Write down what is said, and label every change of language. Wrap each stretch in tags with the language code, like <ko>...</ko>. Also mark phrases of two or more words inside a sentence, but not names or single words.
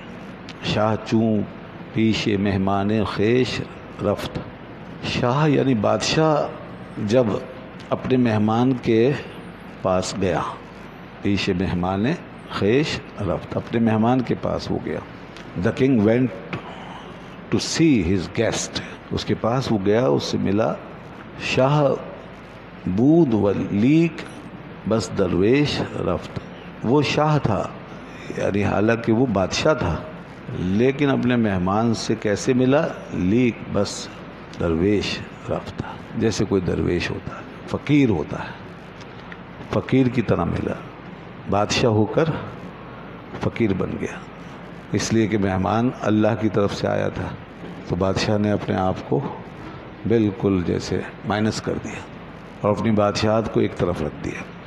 <fa>شاہ چوں پیش مہمان خویش رفت،</fa> <ur>شاہ یعنی بادشاہ جب اپنے مہمان کے پاس گیا،</ur> <fa>پیش مہمان خویش رفت،</fa> <ur>اپنے مہمان کے پاس وہ گیا۔</ur> <en>The king went to see his guest،</en> <ur>اس کے پاس وہ گیا، اس سے ملا۔</ur> <fa>شاہ بود و لیک بس درویش رفت،</fa> <ur>وہ شاہ تھا یعنی حالانکہ وہ بادشاہ تھا، لیکن اپنے مہمان سے کیسے ملا؟</ur> <fa>لیک بس درویش رفت،</fa> <ur>جیسے کوئی درویش ہوتا ہے، فقیر ہوتا ہے، فقیر کی طرح ملا، بادشاہ ہو کر فقیر بن گیا، اس لیے کہ مہمان اللہ کی طرف سے آیا تھا، تو بادشاہ نے اپنے آپ کو بالکل جیسے مائنس کر دیا اور اپنی بادشاہت کو ایک طرف رکھ دیا،</ur>